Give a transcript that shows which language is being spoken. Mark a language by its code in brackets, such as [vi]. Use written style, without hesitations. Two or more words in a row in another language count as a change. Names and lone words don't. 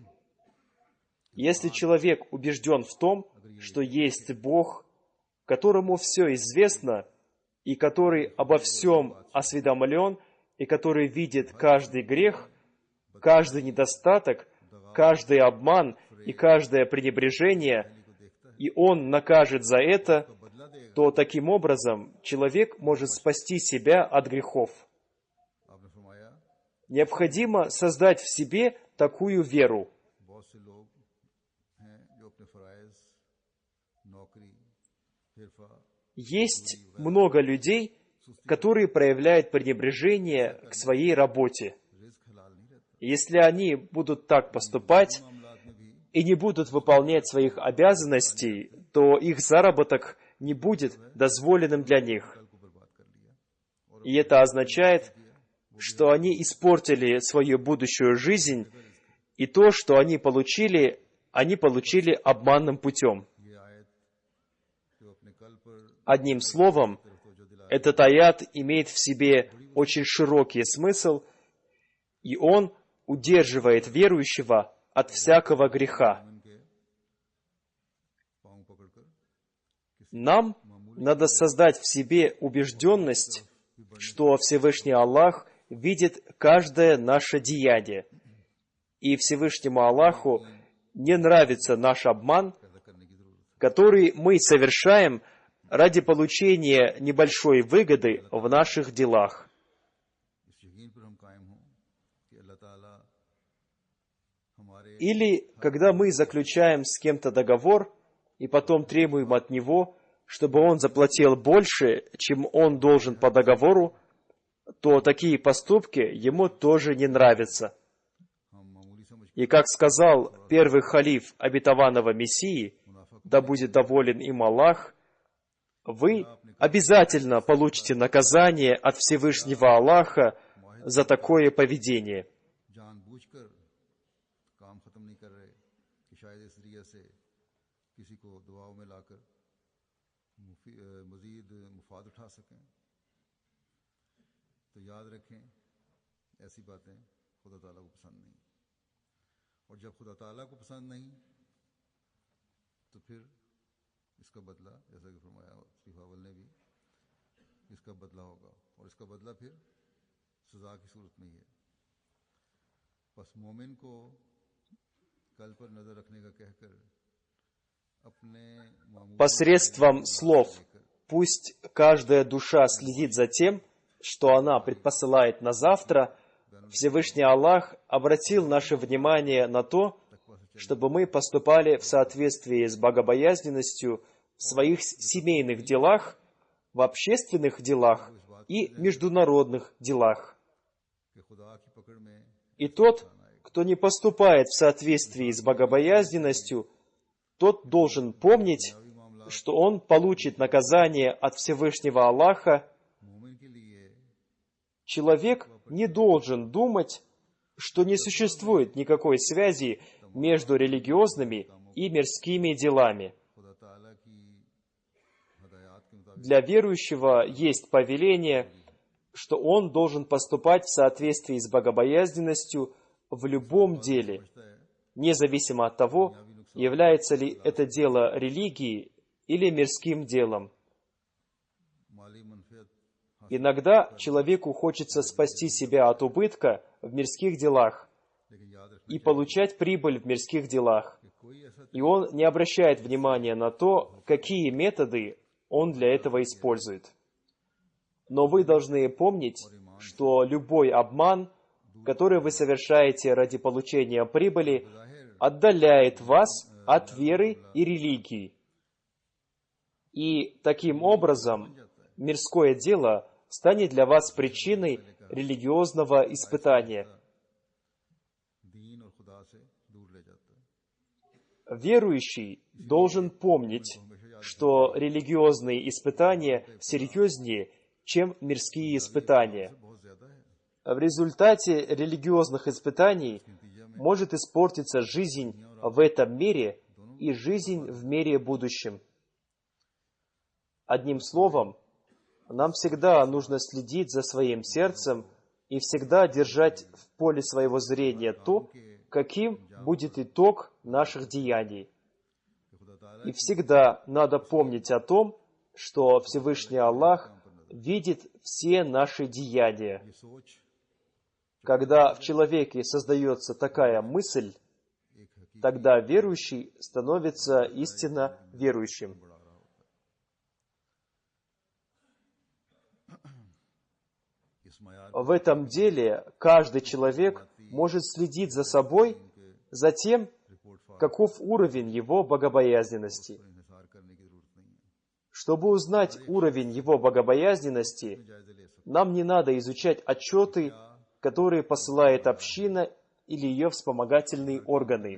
[ru] Если человек убежден в том, что есть Бог, которому все известно, и который обо всем осведомлен, и который видит каждый грех, каждый недостаток, каждый обман и каждое пренебрежение, и он накажет за это, то таким образом человек может спасти себя от грехов. [ur] آپ نے فرمایا [ru] Необходимо создать в себе такую веру. [ur] بہت سے لوگ ہیں جو اپنے فرائض، نوکری، حرفہ, [ru] Есть много людей, которые проявляют пренебрежение к своей работе. [ur] رزق حلال نہیں رہتا. [ru] Если они будут так поступать [ur] معاملات میں بھی [ru] и не будут выполнять своих обязанностей, то их заработок не будет дозволенным для них. [ur] کل کو برباد کر لیا. [ru] И это означает, что они испортили свою будущую жизнь, и то, что они получили обманным путем. [ur] یہ آیت جو اپنے کل پر [ru] Одним словом, этот аят имеет в себе очень широкий смысл, и он удерживает верующего от всякого греха. [ur] ان کے پاؤں پکڑ کر [ru] Нам надо создать в себе убежденность, что Всевышний Аллах видит каждое наше деяние. И Всевышнему Аллаху не нравится наш обман, [ur] پیدا کرنے کی ضرورت ہے. [ru] который мы совершаем ради получения небольшой выгоды в наших делах. [ur] اس یقین پر ہم قائم ہوں کہ اللہ تعالیٰ ہمارے [ru] Или когда мы заключаем с кем-то договор и потом требуем от него, чтобы он заплатил больше, чем он должен по договору, то такие поступки ему тоже не нравятся. [ur] ہم معمولی سمجھ [ru] И как сказал первый халиф обетованного Мессии, да будет доволен им Аллах, вы обязательно получите наказание от Всевышнего Аллаха за такое поведение. [ur] جان بوجھ کر کام ختم نہیں کر رہے کہ شاید اس ریا سے کسی کو دعاؤں میں لا کر مزید مفاد اٹھا سکیں. تو یاد رکھیں ایسی باتیں خدا تعالیٰ کو پسند نہیں، اور جب خدا تعالیٰ کو پسند نہیں تو پھر اس کا بدلہ، جیسا کہ فرمایا سفاول نے بھی، اس کا بدلہ ہوگا، اور اس کا بدلہ پھر سزا کی صورت میں ہی ہے. بس مومن کو کل پر نظر رکھنے کا کہہ کر اپنے معمولی [ru] Посредством слов пусть каждая душа следит за тем, что она предпосылает на завтра, Всевышний Аллах обратил наше внимание на то, чтобы мы поступали в соответствии с богобоязненностью в своих семейных делах, в общественных делах и международных делах. [ur] کہ خدا کی پکڑ میں [ru] И тот, кто не поступает в соответствии с богобоязненностью, тот должен помнить, что он получит наказание от Всевышнего Аллаха. [ur] مومن کے لیے [ru] Человек не должен думать, что не существует никакой связи между религиозными и мирскими делами. [ur] خدا تعالیٰ کی ہدایت کے مطابق [ru] Для верующего есть повеление, что он должен поступать в соответствии с богобоязненностью в любом деле, независимо от того, является ли это дело религией или мирским делом. [ur] مالی منفعت [ru] Иногда человеку хочется спасти себя от убытка в мирских делах [ur] لیکن یاد رکھنا [ru] и получать прибыль в мирских делах. [ur] کہ کوئی ایسا [ru] И он не обращает внимания на то, какие методы он для этого использует. Но вы должны помнить, что любой обман, который вы совершаете ради получения прибыли, отдаляет вас от веры и религии. И таким образом мирское дело станет для вас причиной религиозного испытания. [ur] دین اور خدا سے دور لے جاتا ہے. [ru] Верующий должен помнить, что религиозные испытания серьезнее, чем мирские испытания. [ur] بہت زیادہ ہے. [ru] В результате религиозных испытаний может испортиться жизнь в этом мире и жизнь в мире будущем. Одним словом, нам всегда нужно следить за своим сердцем и всегда держать в поле своего зрения то, каким будет итог наших деяний. И всегда надо помнить о том, что Всевышний Аллах видит все наши деяния. [ur] یہ سوچ [ru] Когда в человеке создается такая мысль, [ur] ایک حقیقت [ru] тогда верующий становится истинно верующим. [ur] بڑھا رہا ہوتا ہے. [ru] В этом деле каждый человек может следить за собой, за тем, каков уровень его богобоязненности. Чтобы узнать уровень его богобоязненности, нам не надо изучать отчеты, которые посылает община или ее вспомогательные органы.